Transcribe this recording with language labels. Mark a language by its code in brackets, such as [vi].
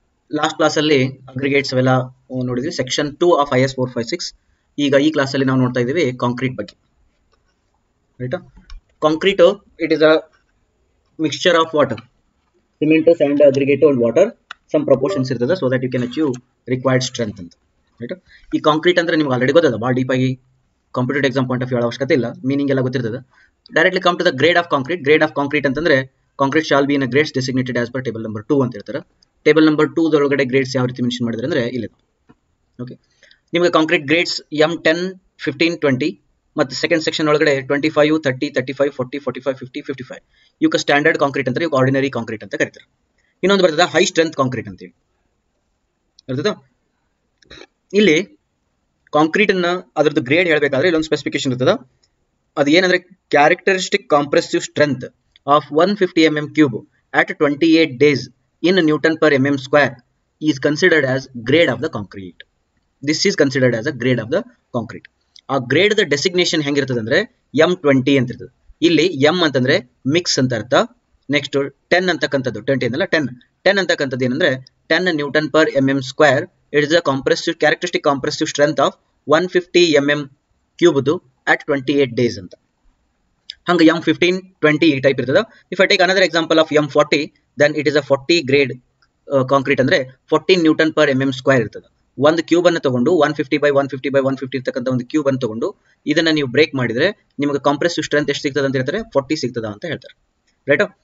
[kn] Last class ಅಲ್ಲಿ aggregates ಅವೆಲ್ಲ ನೋಡಿದ್ವಿ. [en] Section 2 of IS 456. [kn] ಈಗ ಈ ಕ್ಲಾಸ್ ಅಲ್ಲಿ ನಾವು ನೋಡ್ತಾ ಇದ್ದೀವಿ ಕಾಂಕ್ರೀಟ್ ಬಗ್ಗೆ. [en] Right? Concrete it is a mixture of water, cement, sand, aggregate and water. Some proportions ಇರ್ತದೆ so that you can achieve required strength ಅಂತ. Right? [kn] ಈ ಕಾಂಕ್ರೀಟ್ ಅಂದ್ರೆ ನಿಮಗೆ ಆಲ್ರೆಡಿ ಗೊತ್ತದ, ಭಾಳ ಡೀಪ್ ಆಗಿ [en] competitive exam point of view [kn] ಅವಶ್ಯಕತೆ ಇಲ್ಲ, ಮೀನಿಂಗ್ ಎಲ್ಲ ಗೊತ್ತಿರ್ತದೆ. [en] Directly come to the grade of concrete. Grade of concrete ಅಂತಂದ್ರೆ concrete shall be in grades designated as per table number 2 ಅಂತ ಹೇಳ್ತಾರೆ. [kn] ಟೇಬಲ್ ನಂಬರ್ 2 ದೊಳಗಡೆ ಗ್ರೇಡ್ಸ್ ಯಾವ ರೀತಿ ಮೆನ್ಷನ್ ಮಾಡಿದ್ರೆ ಅಂದ್ರೆ ಇಲ್ಲಿ. ಓಕೆ, ನಿಮಗೆ ಕಾಂಕ್ರೀಟ್ ಗ್ರೇಡ್ಸ್ M10, 15, 20 ಮತ್ತು ಸೆಕೆಂಡ್ ಸೆಕ್ಷನ್ ಒಳಗಡೆ 25, 30, 35, 40, 45, 50, 55 ಇವಕ್ಕೆ ಸ್ಟ್ಯಾಂಡರ್ಡ್ ಕಾಂಕ್ರೀಟ್ ಅಂತಾರೆ, ಇವಾಗ ಆರ್ಡಿನರಿ ಕಾಂಕ್ರೀಟ್ ಅಂತ ಕರೀತಾರೆ. ಇನ್ನೊಂದು ಬರ್ತದೆ ಹೈ ಸ್ಟ್ರೆಂತ್ ಕಾಂಕ್ರೀಟ್ ಅಂತೇಳಿ. ಅರ್ಥದ? ಇಲ್ಲಿ ಕಾಂಕ್ರೀಟ್ ಅನ್ನ ಅದರದ್ದು ಗ್ರೇಡ್ ಹೇಳಬೇಕಾದ್ರೆ ಇಲ್ಲೊಂದು ಸ್ಪೆಸಿಫಿಕೇಶನ್ ಇರ್ತದ. ಅದು ಏನಂದ್ರೆ [en] Characteristic compressive strength of 150 mm cube at 28 days in Newton per mm square is considered as grade of the concrete. This is considered as a grade of the concrete. [kn] ಆ grade the designation ಹೆಂಗಿರ್ತದೆ ಅಂದ್ರೆ M20 ಅಂತ ಇರ್ತದೆ. ಇಲ್ಲಿ M ಅಂತಂದ್ರೆ mix ಅಂತ ಅರ್ಥ. Next 10 ಅಂತಕ್ಕಂಥದ್ದು 20 ಅನ್ನಲ್ಲ 10 ಅಂತಕ್ಕಂಥದ್ದು ಏನಂದ್ರೆ 10 Newton per mm square. [en] It is a compressive characteristic compressive strength of 150 mm cube at 28 days ಅಂತ. [kn] ಹಂಗೆ M15, 20 ಈ ಟೈಪ್ ಇರ್ತದೆ. [en] If I take another example of M40, then it is a 40 grade concrete ಅಂದ್ರೆ 14 newton per mm square ಇರ್ತದೆ. [kn] ಒಂದು cube ಅನ್ನು ತಗೊಂಡು 150 by 150 by 150 ಇರ್ತಕ್ಕಂಥ ಒಂದು ಕ್ಯೂಬ್ ಅನ್ನು ತಗೊಂಡು ಇದನ್ನ ನೀವು ಬ್ರೇಕ್ ಮಾಡಿದ್ರೆ ನಿಮಗೆ ಕಾಂಪ್ರೆಸಿವ್ ಸ್ಟ್ರೆಂತ್ ಎಷ್ಟು ಸಿಗ್ತದೆ ಅಂತ ಹೇಳ್ತಾರೆ, 40 ಸಿಗ್ತದ ಅಂತ ಹೇಳ್ತಾರೆ. ರೈಟ್?